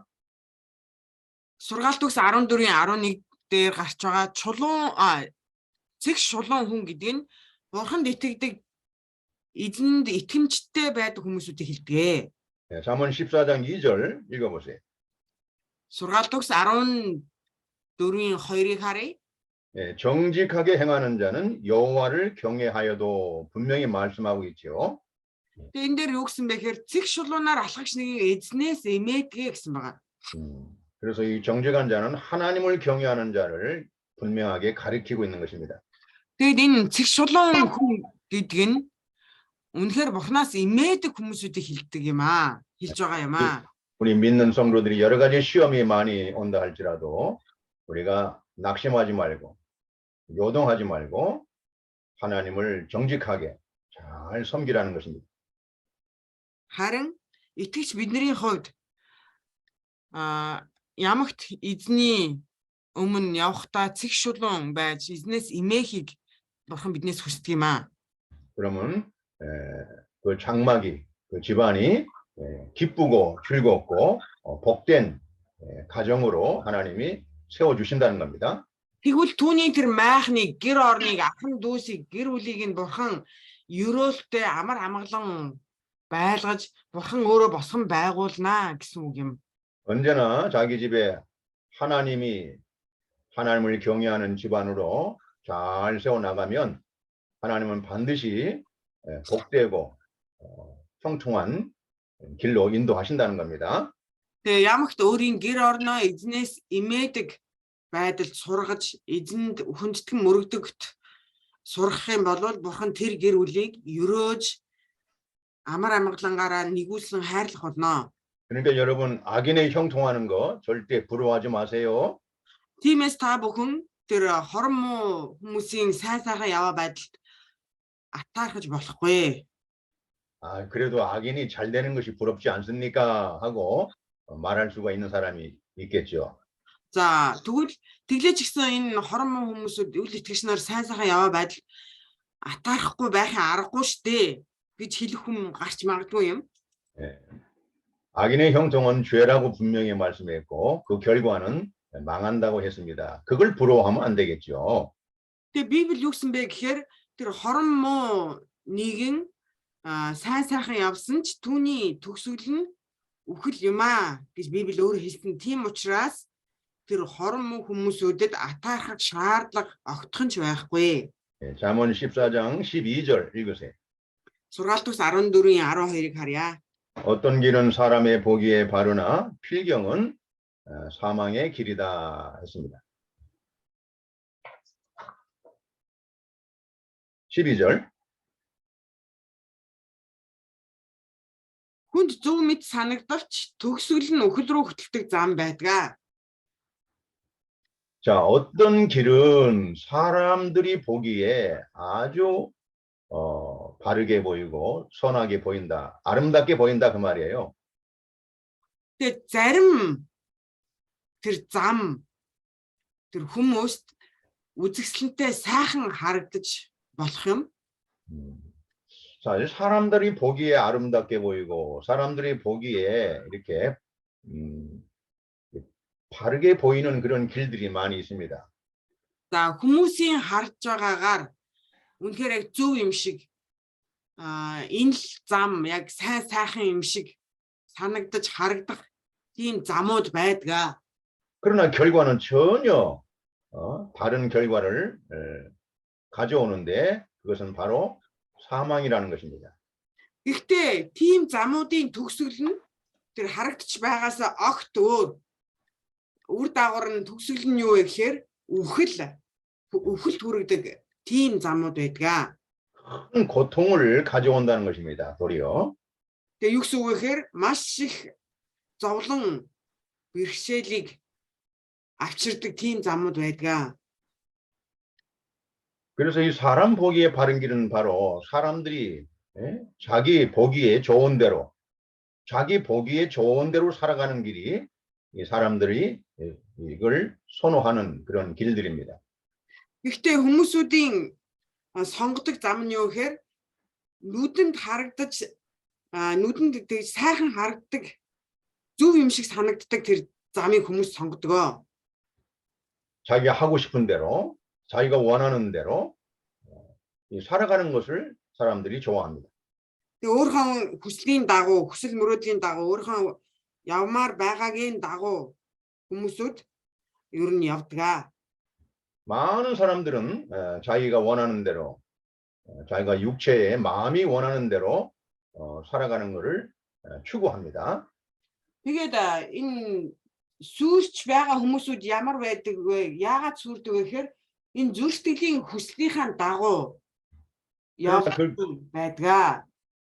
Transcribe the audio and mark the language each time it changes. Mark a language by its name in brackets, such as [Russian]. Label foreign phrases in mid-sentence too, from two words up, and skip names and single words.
[Mongolian] Сургаалт үгс 14-ийн 11 дээр гарч байгаа цэг шулуун хүн гэдэг нь бурханд итгэдэг эзэнд итгэмжтэй байдаг хүмүүсүүдийг хэлдэг. [Korean] 네, 잠언 14장 2절 읽어보세요. [Mongolian] Сургаалт үгс 14-ийн 2-ыг харъя. [Korean] 네, 정직하게 행하는 자는 여호와를 경외하여도 분명히 말씀하고 있죠. [Mongolian] Тэгээ энэ дээр юу гэсэн бэ гэхээр цэг шулуунаар алхагч нэгийг эзнээс эмээдгээ гэсэн байгаа. [Korean] 그래서 이 정직한 자는 하나님을 경외하는 자를 분명하게 가리키고 있는 것입니다. [Mongolian] Тэгээд энэ цэг шулуун хүн гэдэг нь үнэхээр бурхнаас эмээдэг хүмүүсүүдийг хэлдэг юм аа. хэлж байгаа юм аа. [Korean] 우리 믿는 성도들이 여러 가지 시험이 많이 온다 할지라도 우리가 낙심하지 말고 요동하지 말고 하나님을 정직하게 잘 섬기라는 것입니다. [Mongolian] Харин итгэж бидний хувьд ямагт эзний өмнө явахдаа цэг шулуун байж эзнээс эмээхийг бурхан биднээс хүсдэг юм аа. [Korean] 그러면 그 장막이 그 집안이 기쁘고 즐겁고 복된 가정으로 하나님이 세워주신다는 겁니다. [Mongolian] Тэгвэл түүний тэр майхныг гэр орныг ахын дүүсийг гэр бүлийг нь бурхан ерөөлтөй амар амгалан байлгаж бурхан өөрөө босгон байгуулнаа гэсэн үг юм. [Korean] 언제나 자기 집에 하나님을 경외하는 집안으로 잘 세워나가면 하나님은 반드시 복되고 형통한 길로 인도하신다는 겁니다. [Mongolian] Тэгээ ямагт өөрийн гэр орноо эзнээс эмээдэг байдалд сургаж эзэнд хүндэтгэн мөрөгдөгт сурах юм бол бурхан тэр гэр бүлийг ерөөж амар амгалангаараа нэгүүлсэн хайрлах болно. [Korean] 그러니까 여러분 악인의 형통하는 거 절대 부러워하지 마세요. [Mongolian] Тиймээс та бүхэн тэр хорон муу хүмүүсийн сайн сайхан яваа байдалд атаархаж болохгүй. [Korean] 그래도 악인이 잘 되는 것이 부럽지 않습니까? 하고 말할 수가 있는 사람이 있겠죠. [Mongolian] За тэгвэл тэглэж гисэн энэ хорон муу хүмүүсүүд үл итгэгч нар сайн сайхан яваа байдал атаарахгүй байхын аргагүй штэ гэж хэлэх хүн гарч магадгүй юм. [Korean] 악인의 형통은 죄라고 분명히 말씀했고 그 결과는 망한다고 했습니다. 그걸 부러워하면 안 되겠죠. [Mongolian] Тэгээ Библи юу гэсэн бэ гэхээр тэр хорон муу нэгэн сайн сайхан явсан ч түүний төгсгөл нь үхэл юм аа гэж Библи өөрөө хэлсэн. Тийм учраас тэр хорон муу хүмүүсүүдэд атаархах шаардлага огтхон ч байхгүй. [Korean] 잠언 14장 12절 읽으세요. [Mongolian] Сургаалт ус 14-ийн 12-ыг харъя. [Korean] 어떤 길은 사람의 보기에 바르나 필경은 사망의 길이다 했습니다. 12절. [Mongolian] Хүнд зөв мэд санагдавч төгсгөл нь үхэл рүү хөтөлдөг зам байдаг. [Korean] 자, 어떤 길은 사람들이 보기에 아주 바르게 보이고 선하게 보인다, 아름답게 보인다 그 말이에요. [Mongolian] Тэгээ зарим тэр зам тэр хүмүүст үзэсгэлэнтэй сайхан харагдаж болох юм. [Korean] 자, 사람들이 보기에 아름답게 보이고 사람들이 보기에 이렇게 바르게 보이는 그런 길들이 많이 있습니다. [Mongolian] За хүмүүсийн харж байгаагаар үнэхээр яг зөв юм шиг энэ л зам яг сайн сайхан юм шиг санагдаж харагдах тийм замууд байдгаа. [Korean] 그러나 결과는 전혀 다른 결과를 가져오는데 그것은 바로 사망이라는 것입니다. [Mongolian] Гэхдээ тийм замуудын төгсгөл нь тэр харагдчих байгаас огт өөр үр дагавар нь төгсгөл нь юу вэ гэхээр үхэл хүрэгдэг тийм замууд байдгаа. [Korean] 큰 고통을 가져온다는 것입니다. 도리어. [Mongolian] Тэгээ юу гэсэн үг вэ гэхээр маш их зовлон бэрхшээлийг авчирдаг тийм замууд байдгаа. [Korean] 그래서 이 사람 보기에 바른 길은 바로 사람들이 자기 보기에 좋은 대로 살아가는 길이 이 사람들이 이걸 선호하는 그런 길들입니다. [Mongolian] Гэхдээ хүмүүсүүдийн сонгодог зам нь юу гэхээр нүдэнд харагдаж нүдэнд сайхан харагддаг зөв юм шиг санагддаг тэр замыг хүмүүс сонгодог. [Korean] 자기가 하고 싶은 대로 자기가 원하는 대로 살아가는 것을 사람들이 좋아합니다. [Mongolian] Тэгээ өөрийнхөө хүслийн дагуу хүсэл мөрөөдлийн дагуу өөрийнхөө явмаар байгаагийн дагуу хүмүүсүүд ер нь явдаг. [Korean] 많은 사람들은 자기가 원하는 대로 자기가 육체의 마음이 원하는 대로 살아가는 것을 추구합니다. [Mongolian] Тэгээд энэ сүрч байгаа хүмүүсүүд ямар байдаг вэ? Яагаад сүрдэг вэ гэхээр энэ зүрх сэтгэлийн хүслийнхаа дагуу явдаг байдаг.